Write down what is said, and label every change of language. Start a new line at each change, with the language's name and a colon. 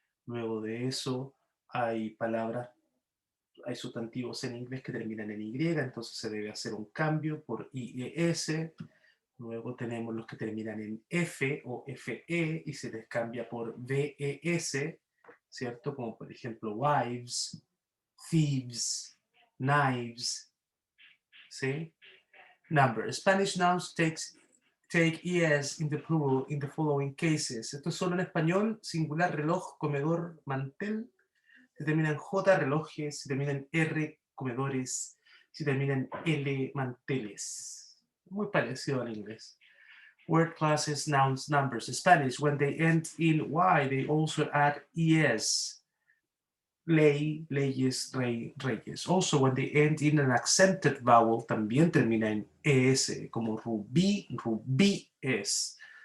Spanish: Luego de eso hay palabras, hay sustantivos en inglés que terminan en Y, entonces se debe hacer un cambio por IES. Luego tenemos los que terminan en F o FE y se les cambia por VES, ¿cierto? Como por ejemplo wives, thieves, knives, ¿sí?
English: Number. Spanish nouns take ES in the plural in the following cases.
Spanish: Esto es solo en español, singular, reloj, comedor, mantel. Se termina en J, relojes. Se termina en R, comedores. Se termina en L, manteles. Muy parecido al inglés.
English: Word classes, nouns, numbers. Spanish, when they end in Y, they also add ES.
Spanish: Ley, leyes, rey, reyes.
English: Also, when they end in an accented vowel,
Spanish: también termina en ES, como rubí, rubíes.